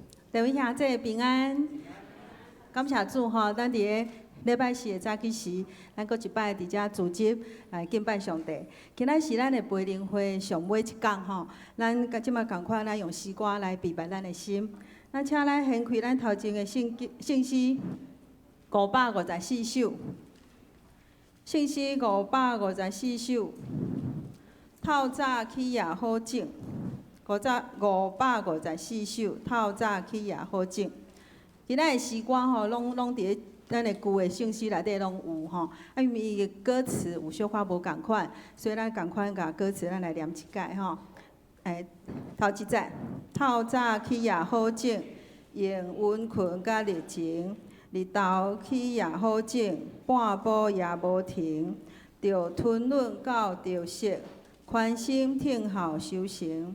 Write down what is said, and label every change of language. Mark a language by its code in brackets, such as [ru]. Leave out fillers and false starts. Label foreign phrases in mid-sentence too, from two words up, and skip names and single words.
[nan] 各位兄弟平安，感谢主吼，咱伫个礼拜四的早起时，咱搁一摆伫遮组织来敬拜上帝。今仔是咱的培灵会上尾一天吼，咱即马共款，咱用诗歌来陪伴咱的心。咱请咱掀开咱头前的圣诗554首，圣诗554首，透早起也好整。554首，透早起也好整。今仔的诗歌吼，拢伫咱的旧的圣诗内底拢有吼。啊，因为伊的歌词有小可无共款，所以咱共款甲歌词咱来念一解吼。头一节，透早起也好整，用温困甲热情，日头起也好整，半晡也无停，着吞润到着息，宽心听候修行。